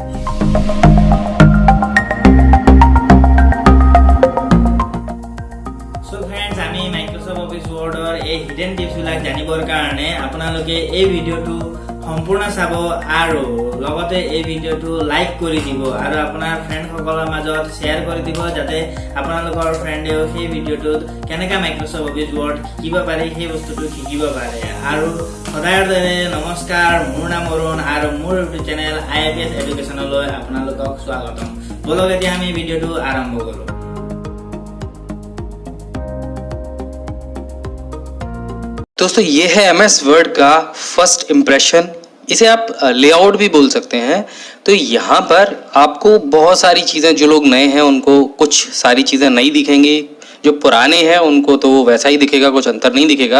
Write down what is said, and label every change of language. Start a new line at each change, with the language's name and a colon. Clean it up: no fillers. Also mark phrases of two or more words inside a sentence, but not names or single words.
English: so friends,
Assamese: আমি মাইক্ৰসফট অফিস ৱৰ্ডৰ এই
English: hidden tips
Assamese: বিলাক জানিবৰ কাৰণে আপোনালোকে এই ভিডিঅ'টো সম্পূৰ্ণ চাব আৰু লগতে এই ভিডিঅ'টো লাইক কৰি দিব আৰু আপোনাৰ ফ্ৰেণ্ড সকলৰ মাজত শেয়াৰ কৰি দিব যাতে আপোনালোকৰ ফ্ৰেণ্ডেও সেই ভিডিঅ'টোত কেনেকৈ মাইক্ৰসফট অফিস ৱৰ্ড শিকিব পাৰে সেই বস্তুটো শিকিব পাৰে। আৰু সদায়ৰ দৰে নমস্কাৰ, মোৰ নাম অৰুণ আৰু মোৰ
English: YouTube channel
Assamese: IAPS এডুকেশ্যনলৈ আপোনালোকক স্বাগতম। বলক এতিয়া আমি ভিডিঅ'টো আৰম্ভ কৰোঁ।
Hindi: दोस्तों ये है MS वर्ड का
English: first impression,
Hindi: इसे आप लेआउट भी बोल सकते हैं। तो यहाँ पर आपको बहुत सारी चीज़ें, जो लोग नए हैं उनको कुछ सारी चीज़ें नई दिखेंगी, जो पुराने हैं उनको तो वैसा ही दिखेगा, कुछ अंतर नहीं दिखेगा।